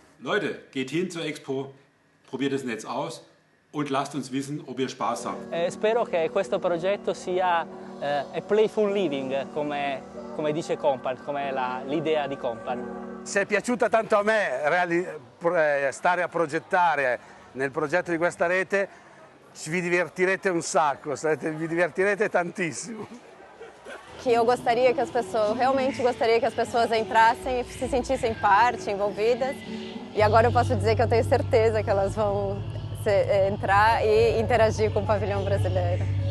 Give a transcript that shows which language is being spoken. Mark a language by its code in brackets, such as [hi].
[de] Leute, geht hin zur Expo, probiert das Netz aus und lasst uns wissen, ob ihr Spaß habt. [it] Spero che questo progetto sia [en] a playful living, [it] come dice Compan, come l'idea di Compan. Se è piaciuta tanto a me stare a progettare nel progetto di questa rete, vi divertirete un sacco, vi divertirete tantissimo. [pt] Que eu gostaria que as pessoas, realmente gostaria que as pessoas entrassem e se sentissem parte, envolvidas. E agora eu posso dizer que eu tenho certeza que elas vão entrar e interagir com o pavilhão brasileiro.